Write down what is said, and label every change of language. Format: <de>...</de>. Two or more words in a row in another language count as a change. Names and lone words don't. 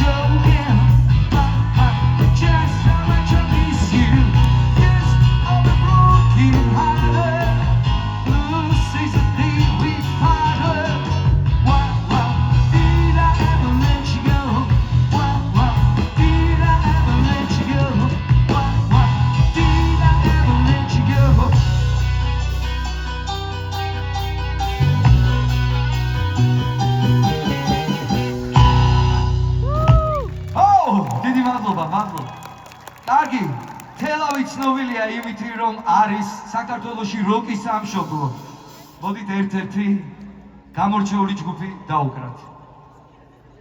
<en>show again just how much I miss you just I'll be broken hearted this is the day we parted why did I ever let you go why did I ever let you go why did I ever let you go</en> <ka>დიდი მადლობა კარგი თელავი ცნობილია იმით რომ არის საქართველოში როკის სამშობლო მოდით ერთ-ერთი გამორჩეული ჯგუფი დაუკრათ</ka>